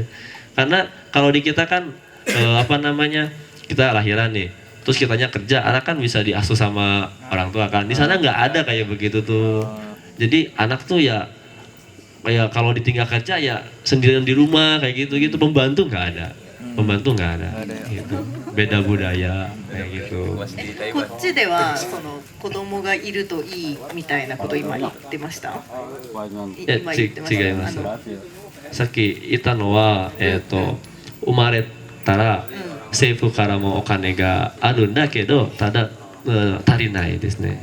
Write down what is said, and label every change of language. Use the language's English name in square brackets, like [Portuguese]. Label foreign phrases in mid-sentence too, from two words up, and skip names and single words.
[Indonesian] Karena kalau di kita kan kita lahiran nih, terus kitanya kerja, anak kan bisa diasuh sama orang tua kan. Di sana nggak ada kayak begitu tuh. Jadi anak tuh ya kayak kalau ditinggal kerja ya sendirian di rumah kayak gitu, pembantu nggak ada gitu. Beda budaya kayak gitu. [Japanese] こっちではその子供がいるといいみたいなこと今言ってました。今言ってました。違います。さっき言ったのは、生まれたら政府からもお金があるんだけど、ただ、足りないですね。